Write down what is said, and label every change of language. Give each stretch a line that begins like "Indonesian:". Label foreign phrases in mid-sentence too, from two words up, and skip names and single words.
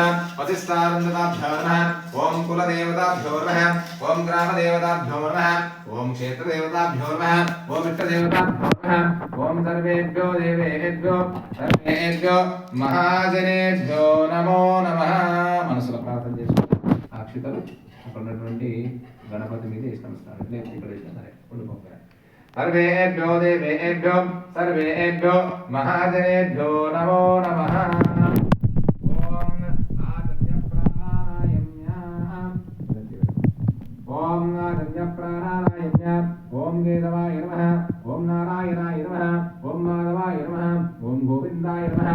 Sanskrit: वसिष्ठानन्दताभ्यां नमः। ॐ कुलदेवताभ्यो नमः। ॐ ग्रामदेवताभ्यो नमः। ॐ क्षेत्रदेवताभ्यो नमः। ॐ इष्टदेवताभ्यो नमः। ॐ सर्वेभ्यो देवेभ्यो सर्वेभ्यो महाजनेभ्यो नमो नमः।
Telugu: మనసులో ప్రార్థన చేసుకుంటూ అక్షతలు అక్కడ ఉన్నటువంటి గణపతి మీద ఇష్టం స్థానం లేదు ఇక్కడ ఇష్టం సరే ఉండిపోతారు.
Sanskrit: सर्वेभ्यो देवेभ्यो सर्वेभ्यो महाजनेभ्यो नमो नमः। ओम आदन्य प्राणायाम्य ओम केशवाय नमः ओम नारायणाय नमः ओम माधवाय नमः ओम गोविन्दाय नमः